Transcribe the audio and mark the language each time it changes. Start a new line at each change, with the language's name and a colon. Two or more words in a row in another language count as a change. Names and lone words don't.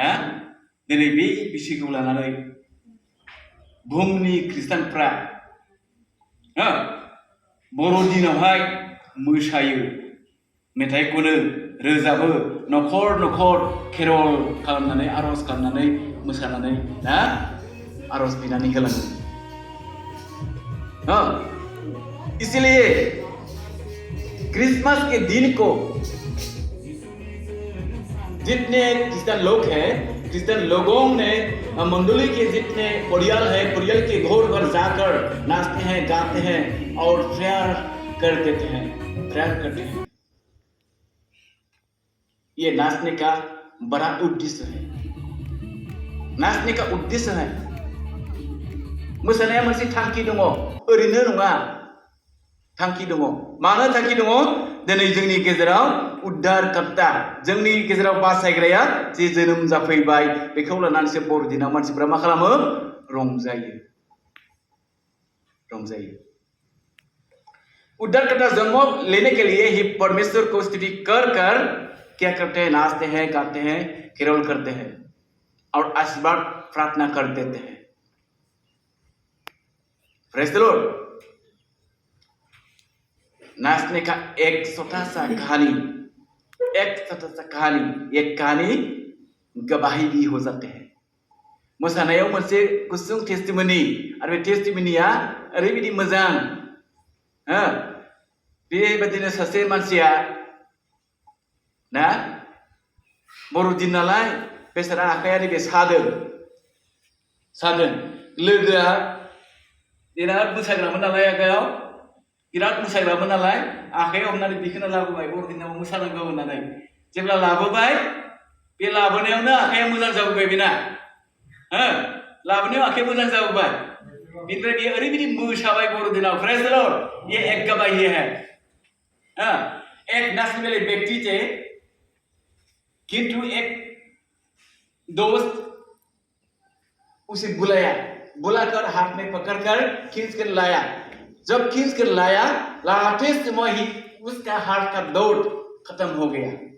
Bodo: दिनै बे बिसयखौ लानानै बुहुमनि खृष्टानफ्रा बर'दिनावहाय मोसायो, मेथाइ खनो, रोजाबो, न'खर केरल खालामनानै, आर'ज खालामनानै, मोसानानै ना आर'ज बिनानै होलाङो।
Hindi: इसलिए क्रिसमस के दिन को जितने क्रिश्चियन लोग हैं, क्रिश्चियन लोगों ने मंडली के जितने परिवार है, परिवार के घर जाकर नाचते हैं, गाते हैं और प्रेयर करते हैं। ये नाचने का बड़ा उद्देश्य है।
Bodo: मोसानाया मोनसे थांखि दङ, ओरैनो नङा, थांखि दङ। मानो थांखि दङ? दिनै जोंनि गेजेराव उद्धारकर्ता, जोंनि गेजेराव बासायग्राया जे जोनोम जाफैबाय, बेखौ लानानैसो बर'दिनाव मानसिफ्रा मा खालामो? रंजायो।
Hindi: उद्धारकर्ता जन्म लेने के लिए ही परमेश्वर को स्तुति कर क्या करते हैं? नाचते हैं, गाते हैं, केरल करते हैं और आशीर्वाद प्रार्थना कर देते हैं।
English: Praise the Lord.
Hindi: नाचने का एक छोटा सा कहानी, एक कहानी गवाही भी हो जाते हैं।
Bodo: मोसानायाव मोनसे गुसुं टेस्टिमनी, आरो बे टेस्टिमनिया ओरैबायदि मोजां। बेबायदिनो सासे मानसिया ना बर'दिन नालाय बेसारा आखाइया नैबे सादों। लोगोआ बिराद मोसाग्रामोन नालाय, आखाइयाव बिराद मोसाग्रामोन नालाय, आखाइयाव हमनानै दिखोना लाबोबाय बर'दिनाव मोसानांगौ होननानै। जेब्ला लाबोबाय, बे लाबोनायावनो आखाइया मोजां जाबोबाय बेना। लाबोनायाव आखाइया मोजां जाबोबाय। बिनिफ्राय बियो ओरैबायदि मोसाबाय बर'दिनाव।
English: Praise the Lord.
Hindi: ये एक गवाही है। एक नाचने वाले व्यक्ति थे, किंतु एक दोस्त उसे बुलाकर हाथ में पकड़कर खींच कर लाया। जब खींच कर लाया, लाते समय ही उसका हाथ का दौड़ खत्म हो गया।